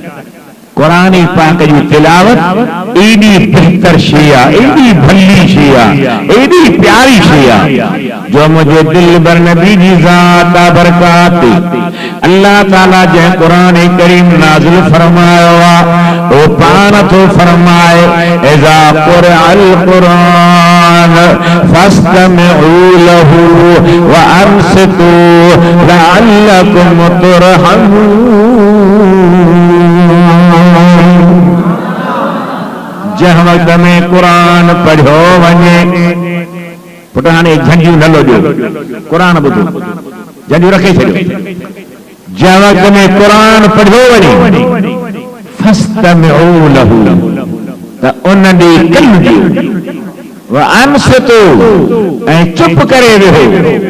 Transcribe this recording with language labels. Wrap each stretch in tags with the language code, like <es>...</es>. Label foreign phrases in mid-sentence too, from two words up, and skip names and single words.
<sd>कुरान पाक जी तिलावत एडी बेहतर शइ आहे, एडी भली शइ आहे, एडी प्यारी शइ आहे जो मुझे दिल बर नबी जी ज़ात बरकात अल्लाह ताला जंहिं कुरान करीम नाज़िल फरमायो आहे, ओ पाण थो फरमाए,</sd> <ar>إذا قرئ القرآن فاستمعوا له وأنصتوا لعلكم ترحمون.</ar> <sd>जंहिं वक़्त में कुरान पढ़ियो वञे, पुट हाणे झंडियूं न लोॾियो, कुरान ॿुधो, झंडियूं रखे छॾियो। जंहिं वक़्त में कुरान पढ़ियो वञे,</sd> <ar>فاستمعوا له,</ar> <sd>त उन ॾे कन ॾियो,</sd> <ar>وأنصتوا,</ar> <sd>ऐं चुप करे विहो।</sd>